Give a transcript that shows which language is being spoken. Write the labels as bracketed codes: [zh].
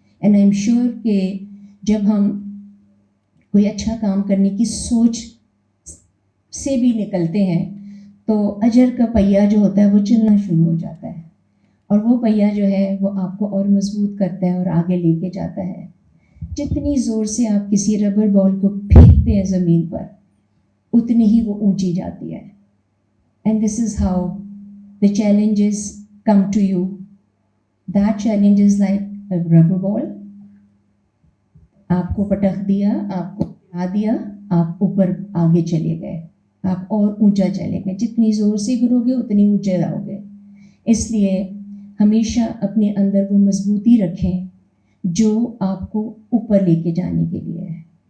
[en] and I am sure [ur] کہ جب ہم کوئی اچھا کام کرنے کی سوچ سے بھی نکلتے ہیں تو اجر کا پہیہ جو ہوتا ہے وہ چلنا شروع ہو جاتا ہے, اور وہ پہیہ جو ہے وہ آپ کو اور مضبوط کرتا ہے اور آگے لے کے جاتا ہے. جتنی زور سے آپ کسی ربر بال کو پھینکتے ہیں زمین پر, اتنی ہی وہ اونچی جاتی ہے. [en] And this is how the challenges come to you. That challenge is like a rubber ball. [ur] آپ کو پٹخ دیا, آپ کو ہلا دیا, آپ اوپر آگے چلے گئے, آپ اور اونچا چلے گئے. جتنی زور سے گرو گے اتنی اونچے جاؤ گے. اس لیے ہمیشہ اپنے اندر وہ مضبوطی رکھیں جو آپ کو اوپر لے کے جانے کے لیے ہے.